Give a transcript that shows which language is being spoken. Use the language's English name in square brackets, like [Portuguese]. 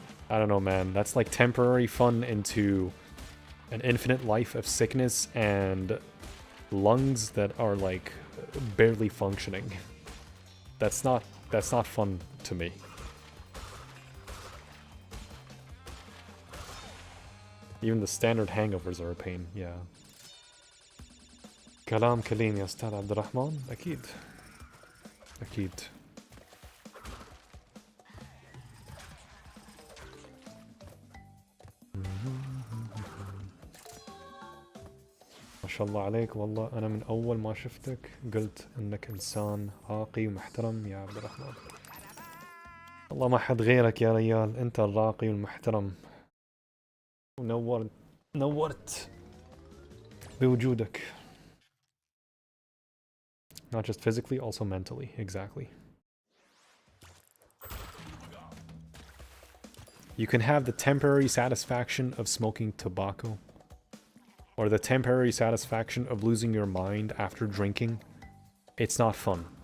[English] I don't know, man. That's like temporary fun into an infinite life of sickness and lungs that are like barely functioning. That's not fun to me. Even the standard hangovers are a pain, yeah. [Arabic] كلام كليم يا أستاذ عبد الرحمن أكيد أكيد. شاء الله عليك. والله أنا من أول ما شفتك قلت إنك إنسان راقي ومحترم يا عبد الرحمن. والله ما حد غيرك يا ريال، أنت الراقي والمحترم، ونورت بوجودك. [English] Not just physically, also mentally. Exactly. You can have the temporary satisfaction of smoking tobacco, or the temporary satisfaction of losing your mind after drinking. It's not fun.